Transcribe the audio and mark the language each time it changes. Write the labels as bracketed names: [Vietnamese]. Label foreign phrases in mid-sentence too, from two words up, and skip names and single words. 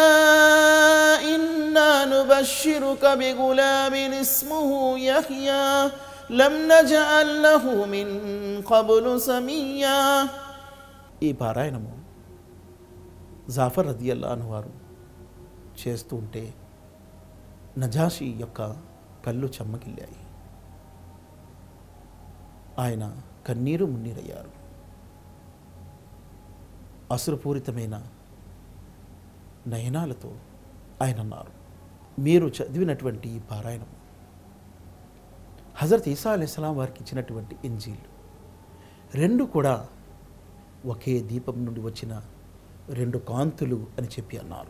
[Arabic] إنا نبشرك بغلام اسمه يحيى لم نجعل له من قبل سميا. [Telugu] ఈ పారాయణము జాఫర్ రదియల్లాహు వారు చేస్తూ ఉంటే నజాషీ యొక్క కళ్ళు చెమ్మగిల్లాయి. ఆయన కన్నీరు మున్నీరయ్యారు. అసురపూరితమైన నయనాలతో ఆయన అన్నారు, మీరు చదివినటువంటి ఈ పారాయణము హజరత్ ఈసా అలైహిస్సలాం వారికి ఇచ్చినటువంటి ఇంజీల్ రెండు కూడా ఒకే దీపం నుండి వచ్చిన రెండు కాంతులు అని చెప్పి అన్నారు.